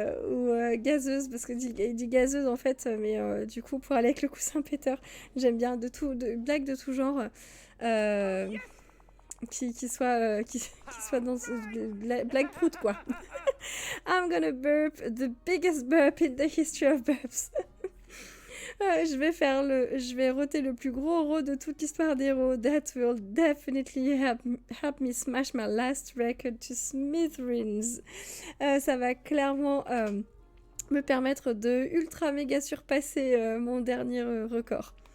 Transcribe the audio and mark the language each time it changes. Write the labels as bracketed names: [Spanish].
[French] Ou gazeuses, parce que il dit gazeuse en fait, mais du coup pour aller avec le coussin péteur, j'aime bien de blagues de tout genre. Qui soit dans blague prout quoi. [English] I'm gonna burp the biggest burp in the history of burps. [French] Je vais roter le plus gros rot de toute l'histoire des rots. [English] That will definitely help me smash my last record to smithereens. [French] Ça va clairement me permettre de ultra méga surpasser mon dernier record.